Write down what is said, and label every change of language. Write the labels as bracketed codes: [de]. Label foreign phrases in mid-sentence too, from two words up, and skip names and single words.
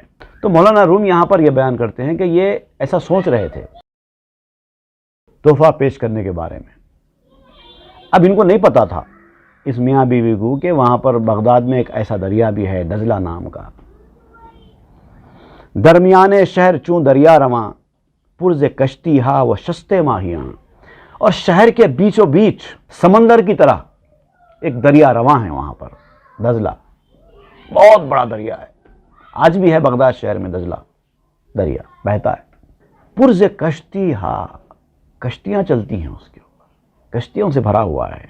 [ur] تو مولانا روم یہاں پر یہ بیان کرتے ہیں کہ یہ ایسا سوچ رہے تھے تحفہ پیش کرنے کے بارے میں۔ اب ان کو نہیں پتا تھا اس میاں بیوی کو کہ وہاں پر بغداد میں ایک ایسا دریا بھی ہے دجلہ نام کا۔ [fa] درمیان شہر چوں دریا رواں، پرز کشتی ہا و شستے ماہیاں۔ [ur] اور شہر کے بیچوں بیچ سمندر کی طرح ایک دریا رواں ہے وہاں پر، دجلہ، بہت بڑا دریا ہے۔ آج بھی ہے بغداد شہر میں دجلہ دریا بہتا ہے۔ [fa] پرز کشتی ہا، [ur] کشتیاں چلتی ہیں اس کے اوپر، کشتیوں سے بھرا ہوا ہے۔